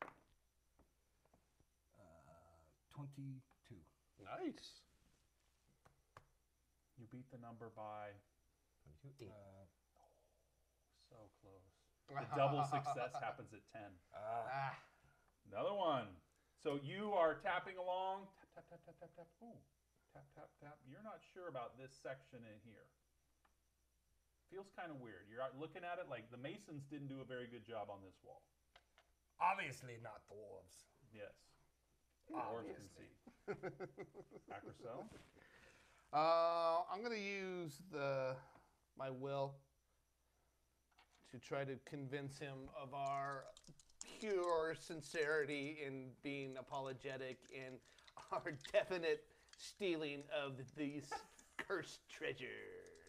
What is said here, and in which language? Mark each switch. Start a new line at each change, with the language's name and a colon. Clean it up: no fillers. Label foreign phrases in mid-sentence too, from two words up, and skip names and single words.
English: 22. Nice. You beat the number by 22. 8. so close. The double success happens at 10. Ah, Another one. So you are tapping along. Tap, tap, tap, tap, tap, tap. Ooh. Tap, tap, tap. You're not sure about this section in here. Feels kind of weird. You're out looking at it like the Masons didn't do a very good job on this wall. Obviously not dwarves. Yes. Dwarves can see. Acrocel? I'm gonna use my will to try to convince him of our pure sincerity in being apologetic in our definite stealing of this cursed treasure.